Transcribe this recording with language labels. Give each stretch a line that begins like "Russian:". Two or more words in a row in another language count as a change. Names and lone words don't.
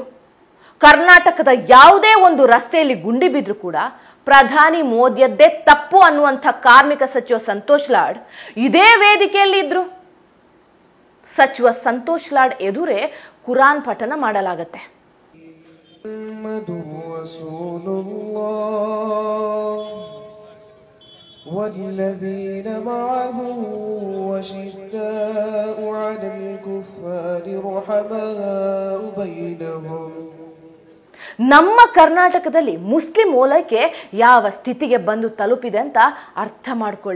Kannada: ಕರ್ನಾಟಕದ ಯಾವುದೇ ಒಂದು ರಸ್ತೆಯಲ್ಲಿ ಗುಂಡಿ ಬಿದ್ರು ಕೂಡ ಪ್ರಧಾನಿ ಮೋದಿಯದ್ದೇ ತಪ್ಪು ಅನ್ನುವಂಥ ಕಾರ್ಮಿಕ ಸಚಿವ ಸಂತೋಷ್ ಲಾಡ್ ಇದೇ ವೇದಿಕೆಯಲ್ಲಿ ಇದ್ರು. ಸಚಿವ ಸಂತೋಷ್ ಲಾಡ್ ಎದುರೇ ಕುರಾನ್ ಪಠನ ಮಾಡಲಾಗತ್ತೆ.
Arabic: والذين معه وشداء على الكفار رحماء بينهم.
Kannada: ನಮ್ಮ ಕರ್ನಾಟಕದಲ್ಲಿ ಮುಸ್ಲಿಂ ಓಲೈಕೆ ಯಾವ ಸ್ಥಿತಿಗೆ ಬಂದು ತಲುಪಿದೆ ಅಂತ ಅರ್ಥ ಮಾಡ್ಕೊಳ್ಳಿ.